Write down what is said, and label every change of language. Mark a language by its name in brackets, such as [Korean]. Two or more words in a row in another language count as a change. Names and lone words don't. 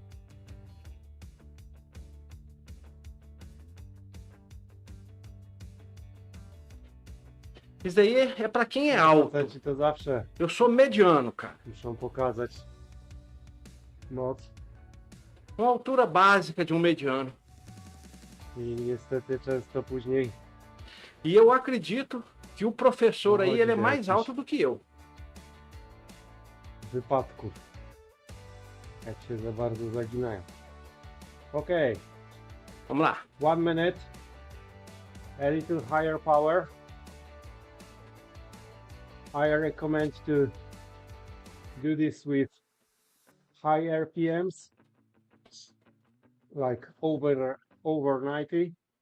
[Portuguese] Isso daí é pra quem é alto. [Polish] Faceci to zawsze [Portuguese] Eu sou mediano, cara. [Polish] muszą pokazać moc [Portuguese] Uma altura básica de um mediano. [Polish] i niestety często później [Portuguese] E eu acredito que o professor aí, ele é Olha, mais [Polish] jakiś- [Portuguese] alto do que eu. [Polish] wypadków, jak się za bardzo zaginają. [Portuguese] Okay, Vamos lá. [English] 1 minute, a little higher power. I recommend to do this with high RPMs, like over 90.